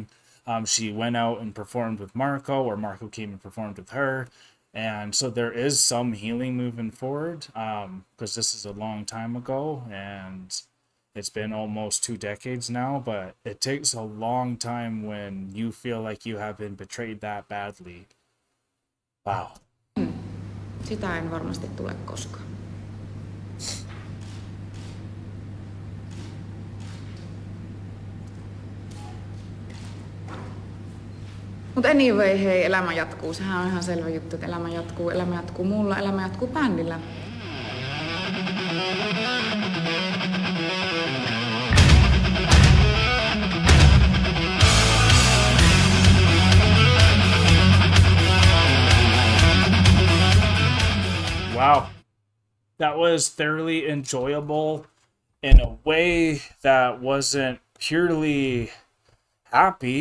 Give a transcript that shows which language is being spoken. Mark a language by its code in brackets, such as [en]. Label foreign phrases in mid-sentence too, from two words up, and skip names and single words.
[en] She went out and performed with Marco, or Marco came and performed with her. And so there is some healing moving forward, because this is a long time ago, and it's been almost 2 decades now, but it takes a long time when you feel like you have been betrayed that badly. Wow. [fi] Sitä en varmasti tule koskaan. Mutta anyway, hei, elämä jatkuu. Sehän on ihan selvä juttu, että elämä jatkuu mulla, elämä jatkuu bändillä. [en] Wow. That was thoroughly enjoyable in a way that wasn't purely happy.